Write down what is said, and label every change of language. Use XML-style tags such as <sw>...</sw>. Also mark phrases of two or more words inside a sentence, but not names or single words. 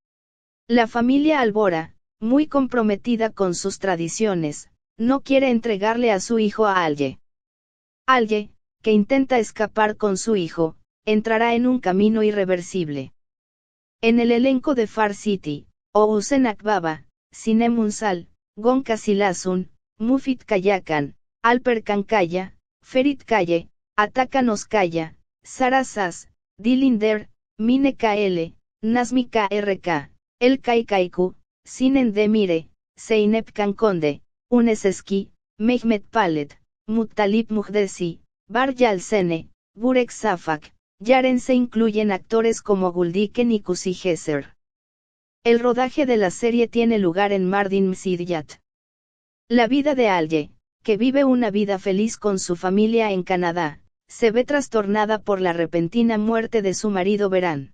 <es>La familia Albora, muy comprometida con sus tradiciones, no quiere entregarle a su hijo a Alye. Alye, que intenta escapar con su hijo, entrará en un camino irreversible. En el elenco de Far City, Ousen Akbaba, Sinem Unsal, Gonca Silasun, Mufit Kayakan, Alper Kankaya, Ferit Kaye, Atakan Oskaya, Sara Sas, Dilinder, Mine KL, Nazmi KRK, El Kaikaiku, Sinen Demire, Zeynep Kankonde, Uneseski, Mehmet Palet, Muttalip Muhdesi, Bar Yalsene, Burek Safak, Yaren. Se incluyen actores como Guldiken y Kusi Geser. El rodaje de la serie tiene lugar en Mardin Msidyat. La vida de Alye, que vive una vida feliz con su familia en Canadá, se ve trastornada por la repentina muerte de su marido Beran.</es>